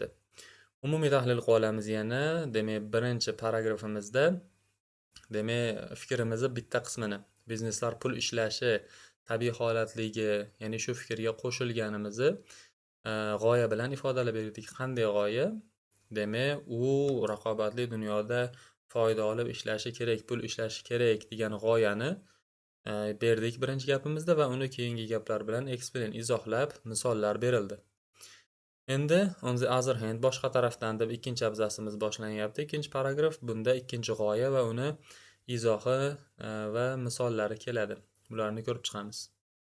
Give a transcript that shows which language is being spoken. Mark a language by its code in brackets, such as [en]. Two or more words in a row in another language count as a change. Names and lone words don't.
[uz] Umumiy tahlil qilib olamiz yana. Demak, birinchi paragrafimizda demak, fikrimizni bitta qismini, bizneslar pul ishlashi tabiiy holatligi, ya'ni shu fikrga qo'shilganimizni g'oya bilan ifodalab berdik. Qanday g'oya? Demak, u raqobatli dunyoda foyda olib ishlashi kerak, pul ishlashi kerak degan g'oyani berdik birinchi gapimizda va uni keyingi gaplar bilan explain, izohlab, misollar berildi. [en] Endi on the other hand, [uz] boshqa tarafdan deb ikkinchi abzasimiz boshlanyapti. Ikkinchi paragraf, bunda ikkinchi g'oya va uni izohi va misollari keladi. Bularni ko'rib chiqamiz.